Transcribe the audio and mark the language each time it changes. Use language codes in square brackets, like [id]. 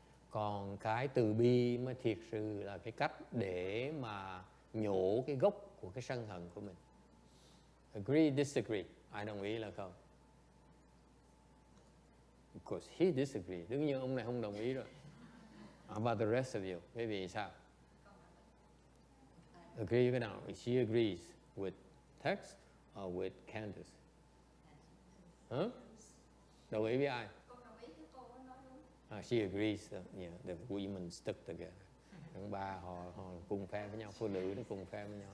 [vi] Còn cái từ bi mới thiệt sự là cái cách để mà nhổ cái gốc của cái sân hận của mình. [en] Agree, disagree? [vi] Ai đồng ý là không? [en] Of course, he disagrees. [vi] Đương nhiên ông này không đồng ý rồi. [en] How about the rest of you? [vi] Quý vị sao? [en] Agree [vi] cái nào? [en] She agrees with text or with Candace? Huh? [vi] Đồng ý với ai? [en] She agrees that the women stuck together. [vi] Những ba họ cùng phe với nhau, phụ nữ nó cùng phe với nhau.